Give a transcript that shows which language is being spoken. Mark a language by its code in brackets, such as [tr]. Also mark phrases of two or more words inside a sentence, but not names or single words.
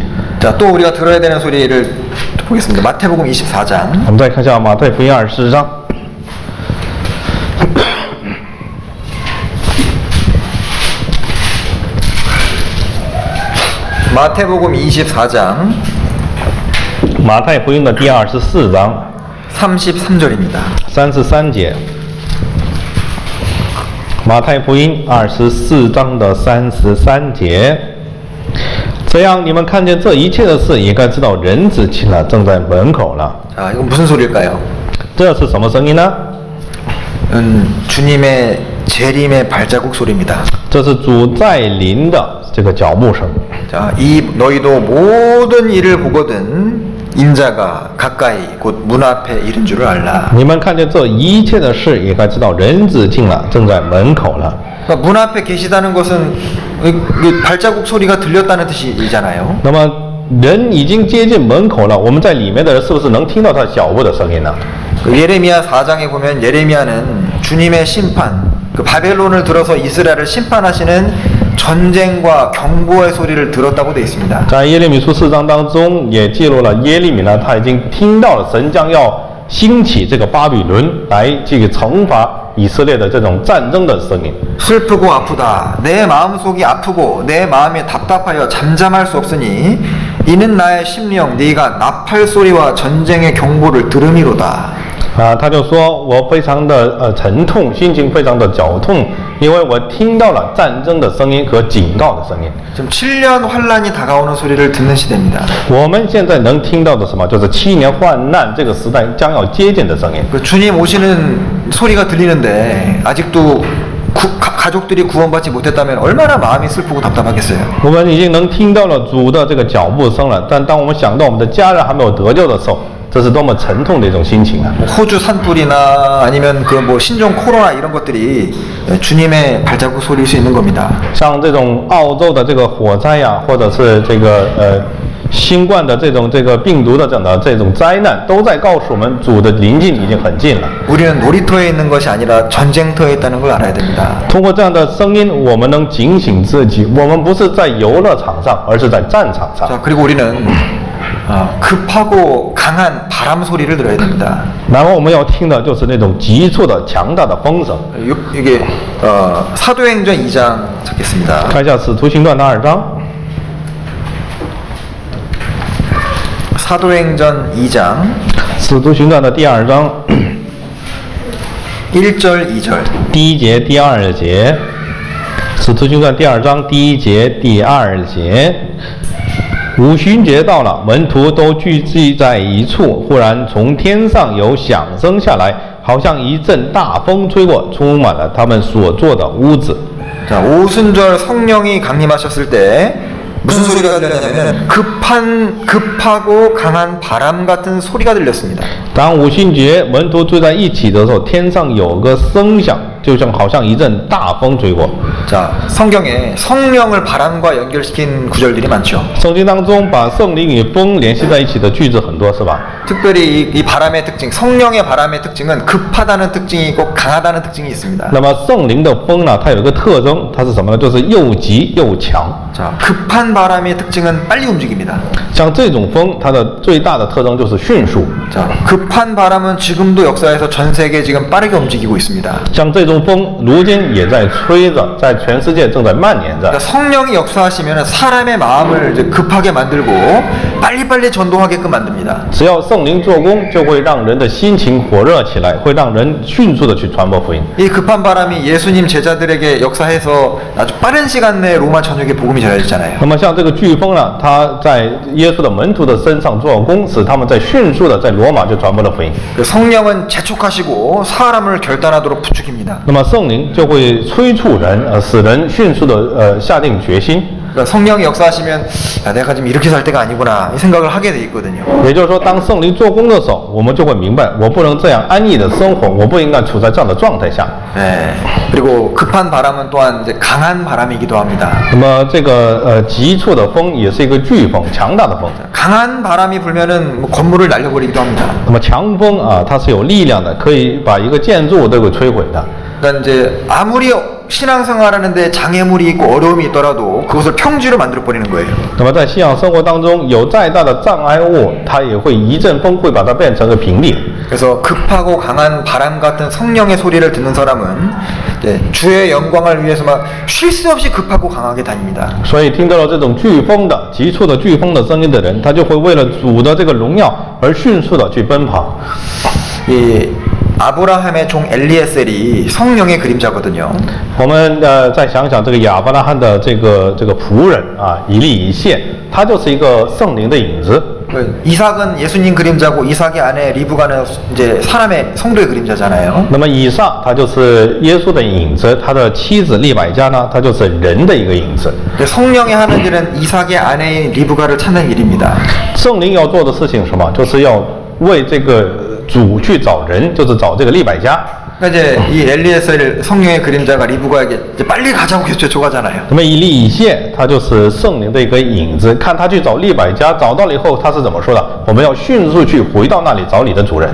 [ko] 자, 또 우리가 들어야 되는 소리를 보겠습니다. 마태복음 24장. [zh] 我们再看一下马太福音24章。 [ko] 마태복음 24장 [zh] 马太福音的第24章 [ko] 33절입니다. [zh] 33节。马太福音24章的33节。这样，你们看见这一切的事，也该知道人子近了，正在门口了。 [ko] 자, 이건 무슨 소리일까요? [zh] 这是什么声音呢？ [ko] 주님의 재림의 발자국 소리입니다. [zh] 这是主在临的这个脚步声。 [ko] 자, 이 너희도 모든 일을 보거든 인자가 가까이 곧 문 앞에 이른 줄을 알라. [zh] 你们看见这一切的事，也该知道人子近了，正在门口了。 [ko] 그러니까 문 앞에 계시다는 것은 발자국 소리가 들렸다는 뜻이잖아요. [zh] 那么人已经接近门口了，我们在里面的人是不是能听到他脚步的声音呢？ [ko] 예레미야 4장에 보면 예레미야는 주님의 심판, 그 바벨론을 들어서 이스라엘을 심판하시는 전쟁과 경보의 소리를 들었다고 되어 있습니다. [zh] 在耶利米书4章当中也记录了耶利米呢，他已经听到了神将要兴起这个巴比伦来这个惩罚以色列的这种战争的声音。 [ko] 슬프고 아프다. 내 마음속이 아프고 내 마음이 답답하여 잠잠할 수 없으니 이는 나의 심령 네가 나팔 소리와 전쟁의 경보를 들음이로다. [zh] 他就说我非常的沉痛，心情非常的绞痛，因为我听到了战争的声音和警告的声音。 [ko] 지금 7년 환란이 다가오는 소리를 듣는 시대입니다. [zh] 我们现在能听到的什么？就是7年患难这个时代将要接近的声音。 [ko] 그 주님 오시는 소리가 들리는데 아직도 가족들이 구원받지 못했다면 얼마나 마음이 슬프고 답답하겠어요. [zh] 我们已经能听到了主的这个脚步声了，但当我们想到我们的家人还没有得救的时候，这是多么沉痛的一种心情啊！ [ko] 호주 산불이나 아니면 그 뭐 신종 코로나 이런 것들이 주님의 발자국 소리일 수 있는 겁니다. [zh] 像这种澳洲的这个火灾呀、或者是这个新冠的这个病毒的这种灾难，都在告诉我们主的临近已经很近了。 [ko] 우리는 놀이터에 있는 것이 아니라 전쟁터에 있다는 걸 알아야 됩니다. [zh] 通过这样的声音，我们能警醒自己，我们不是在游乐场上，而是在战场上。 [ko] 자, 그리고 우리는 급하고 강한 바람 소리를 들어야 됩니다. [zh] 然后我们要听的就是那种急促的、强大的风声。 [ko] 이게 사도행전 2장 찾겠습니다. [zh] 看一下《使徒行传》的2章， [ko] 사도행전 2장 [zh] 《使徒行传》的第2章 [ko] 1절 2절 [zh] 第1节、第2节，《使徒行传》第2章第1节、第2节。五旬节到了，门徒都聚集在一处，忽然从天上有响声下来，好像一阵大风吹过，充满了他们所坐的屋子。 [ko] 자, 오순절 성령이 강림하셨을 때 무슨 소리가 들렸냐면 급하고 강한 바람 같은 소리가 들렸습니다. [zh] 当五旬节门徒聚在一起的时候，天上有个声响，就像好像一阵大风吹过。 [ko] 자, 성경에 성령을 바람과 연결시킨 구절들이 많죠. [zh] 圣经当中把圣灵与风联系在一起的句子很多，是吧？ [ko] 특별히 이 바람의 특징, 성령의 바람의 특징은 급하다는 특징이 있고 강하다는 특징이 있습니다. [zh] 那么圣灵的风呢，它有一个特征，它是什么呢？就是又急又强。 [ko] 자, 급한 바람의 특징은 빨리 움직입니다. [zh] 像这种风，它的最大的特征就是迅速。 [ko] 자, 급한 바람은 지금도 역사에서 전 세계 지금 빠르게 움직이고 있습니다. [zh] 像这种风，如今也在吹着，在全世界正在蔓延着。 [ko] 그러니까 성령이 역사하시면 사람의 마음을 이제 급하게 만들고 빨리빨리 전동하게끔 만듭니다. [zh] 只要圣灵做工，就会让人的心情火热起来，会让人迅速的去传播福音。 [ko] 이 급한 바람이 예수님 제자들에게 역사해서 아주 빠른 시간 내에 로마 전역에 복음이 전해졌잖아요. [zh] 那么像这个飓风呢，它在耶稣的门徒的身上做工，使他们在迅速的在罗马就传播了福音。 [ko] 그 성령은 재촉하시고 사람을 결단하도록 부추깁니다. [zh] 那么圣灵就会催促人，使人迅速的下定决心。 [ko] 그러니까 성령이 역사하시면 내가 지금 이렇게 살 때가 아니구나 이 생각을 하게 돼 있거든요. [zh] 也就是说，当圣灵做工的时候，我们就会明白，我不能这样安逸的生活，我不应该处在这样的状态下。 [ko] 네. 그리고 급한 바람은 또한 이제 강한 바람이기도 합니다. [zh] 那么这个急促的风也是一个飓风，强大的风。 [ko] 강한 바람이 불면은 뭐 건물을 날려버리기도 합니다. [zh] 那么强风啊，它是有力量的，可以把一个建筑物都给摧毁的。 [ko] 그러니까 이제 아무리 신앙생활하는데 장애물이 있고 어려움이 있더라도 그것을 평지로 만들어 버리는 거예요. [zh] 那么在信仰生活当中，有再大的障碍物，它也会一阵风会把它变成个平地。 [ko] 그래서 급하고 강한 바람 같은 성령의 소리를 듣는 사람은 이제 주의 영광을 위해서 막 쉴 새 없이 급하고 강하게 다닙니다. [zh] 所以听到了这种飓风的急促的飓风的声音的人，他就会为了主的这个荣耀而迅速的去奔跑。 [ko] 이 아브라함의 종 엘리에셀이 성령의 그림자거든요. [zh] 我们再想想这个亚伯拉罕的这个仆人啊，以利以谢，他就是一个圣灵的影子。 [ko] 이삭은 예수님 그림자고 이삭의 아내 리브가는 이제 사람의 성도의 그림자잖아요. [zh] 那么以撒他就是耶稣的影子，他的妻子利百加呢，他就是人的一个影子。 [ko] 성령이 하는 일은 이삭의 아내인 리브가를 찾는 일입니다. [zh] 圣灵要做的事情是什么？就是要为这个主去找人，就是找这个利百加。 [ko] 그러니까 이제 이 엘리에셀 성령의 그림자가 리브가에게 이제 빨리 가자고 계속 쫓아가잖아요. [zh] 那么以利以谢，他就是圣灵的一个影子。看他去找利百加，找到了以后，他是怎么说的？我们要迅速去回到那里找你的主人。